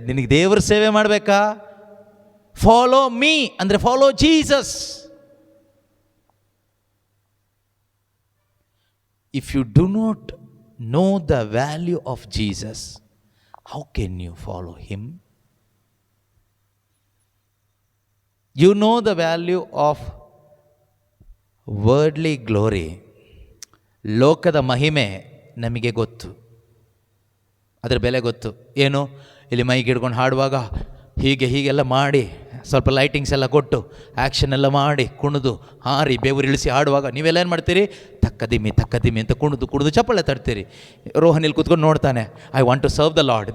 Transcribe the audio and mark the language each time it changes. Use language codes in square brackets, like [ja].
[kn] ನಿನಗೆ ದೇವರ ಸೇವೆ ಮಾಡಬೇಕಾ? [en] follow me [kn] ಅಂದರೆ [en] Follow Jesus. If you do not know the value of Jesus, how can you follow him? You know the value of worldly glory. [kn] ಲೋಕದ ಮಹಿಮೆ ನಮಗೆ ಗೊತ್ತು. ಅದ್ರ ಬೆಲೆ ಗೊತ್ತು. ಏನು, ಇಲ್ಲಿ ಮೈಗೆ ಹಿಡ್ಕೊಂಡು ಹಾಡುವಾಗ ಹೀಗೆಲ್ಲ ಮಾಡಿ, ಸ್ವಲ್ಪ ಲೈಟಿಂಗ್ಸ್ ಎಲ್ಲ ಕೊಟ್ಟು, ಆ್ಯಕ್ಷನ್ ಎಲ್ಲ ಮಾಡಿ, ಕುಣಿದು ಹಾರಿ ಬೆವರಿಳಿಸಿ ಹಾಡುವಾಗ ನೀವೆಲ್ಲ ಏನು ಮಾಡ್ತೀರಿ? ತಕ್ಕದಿಮ್ಮಿ ಅಂತ ಕುಣಿದು ಚಪ್ಪಾಳೆ ತಡ್ತೀರಿ. ರೋಹನ್ ಇಲ್ಲಿ ಕೂತ್ಕೊಂಡು ನೋಡ್ತಾನೆ, [en] I want to serve the Lord.